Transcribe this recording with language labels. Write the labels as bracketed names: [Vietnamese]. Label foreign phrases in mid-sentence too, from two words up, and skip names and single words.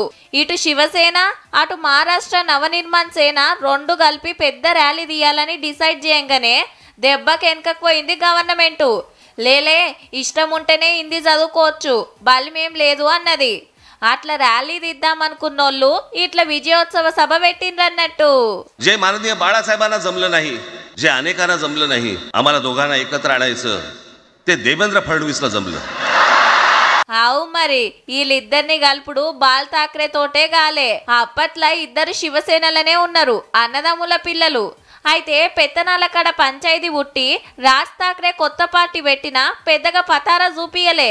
[Telugu] ఇటు శివసేన అటు మహారాష్ట్ర నవనిర్మాణ్ సేన 2 కలిపి పెద్ద ర్యాలీ తీయాలని డిసైడ్ చేయంగానే దెబ్బకి వెనకపోయింది గవర్నమెంటు. లేలే ఇష్టం ఉంటేనే హిందీ చదువుకోవచ్చు, బలిమేం లేదు అన్నది. అట్లా ర్యాలీ తీద్దామనుకున్నోళ్ళు ఇట్లా విజయోత్సవ సభ పెట్టిండ్రన్నట్టు. [Marathi] जे माननीय बाळासाहेबांना जमलं नाही, जे अनेकांना जमलं नाही, आम्हाला दोघांना एकत्र आणायचं ते देवेंद्र फडणवीसला जमलं. [Telugu] అవు మరి వీళ్ళిద్దరిని కలుపుడు బాల్ ఠాక్రే తోటే గాలే. అప్పట్లో ఇద్దరు శివసేనలనే ఉన్నారు, అన్నదమ్ముల పిల్లలు. అయితే పెత్తనాల కడ పంచాయతీ పుట్టి రాజ్ ఠాక్రే కొత్త పార్టీ పెట్టినా పెద్దగా పతారా చూపియలే.